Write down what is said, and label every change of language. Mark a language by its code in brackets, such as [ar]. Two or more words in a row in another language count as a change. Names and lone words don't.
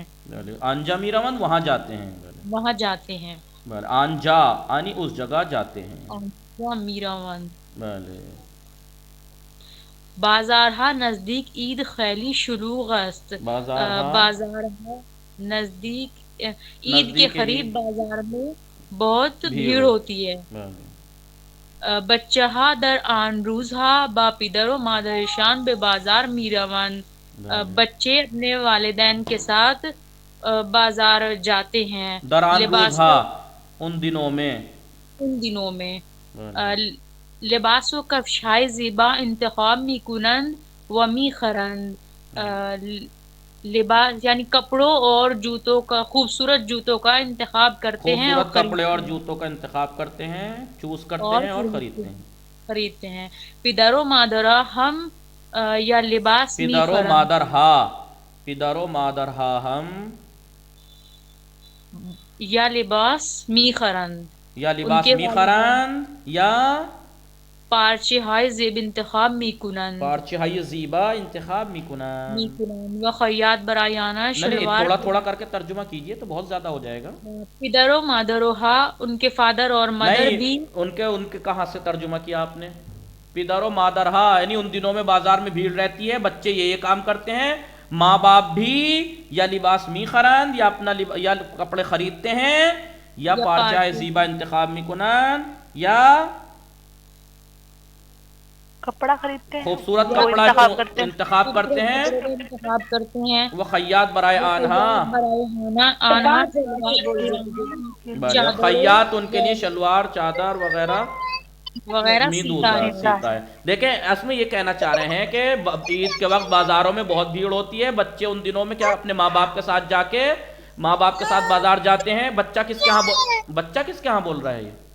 [fa] آنجا می روند [ur] وہاں جاتے ہیں. وہاں جاتے ہیں. آنجا یعنی اس جگہ جاتے ہیں. [fa] آنجا می روند. [ur] بھلے [fa] بازارها نزدیک عید خیلی شلوغ است بازارها بازارها نزدیک عید کے نزدیک [ur] قریب بازار میں بہت بھیڑ بھیڑ ہوتی ہے [fa] بچه ها در آن روزها با پدر و مادرشان به بازار می روند [ur] بچے اپنے والدین کے ساتھ بازار جاتے ہیں [fa] در آن لباس [ur] روزها ان دنوں میں ان دنوں میں [fa] لباس و کفشهای زیبا انتخاب می کنند و می خرند [ur] لباس یعنی کپڑوں اور جوتوں کا خوبصورت جوتوں کا انتخاب کرتے ہیں اور خوبصورت کپڑے اور جوتوں کا انتخاب کرتے ہیں چوز کرتے ہیں اور خریدتے ہیں [fa] پدر و مادرها ہم یا لباس می پدر و خرند مادرها ہم یا لباس می خرند یا لباس [ur] کے [fa] می خرند یا پارچه های زیب انتخاب می کنند پارچه های زیبا انتخاب می کنند و خیاط برای آنها [ur] نہیں [fa] شلوار [ur] تھوڑا تھوڑا کر کے ترجمہ کیجئے تو بہت زیادہ ہو جائے گا [fa] پدر و مادرها [ur] ان کے فادر اور مدر بھی نہیں ان کے کہاں سے ترجمہ کیا آپ نے [fa] پدر و مادرہا [ur] یعنی ان دنوں میں بازار میں بھیڑ رہتی ہے بچے یہ کام کرتے ہیں ماں باپ بھی یا [fa] لباس می خرند [ur] یا اپنا یا کپڑے خریدتے ہیں یا [fa] پارچہ زیبا انتخاب می کنند [ur] یا کپڑا خریدتے ہیں خوبصورت کپڑا انتخاب کرتے ہیں وہ [fa] خیاط برائے آنہا [ur] خیاط ان کے لیے شلوار چادر وغیرہ سیتا ہے دیکھیں اس میں یہ کہنا چاہ رہے ہیں کہ عید کے وقت بازاروں میں بہت بھیڑ ہوتی ہے بچے ان دنوں میں کیا اپنے ماں باپ کے ساتھ جا کے ماں باپ کے ساتھ بازار جاتے ہیں بچہ کس کے ہاں بول رہا ہے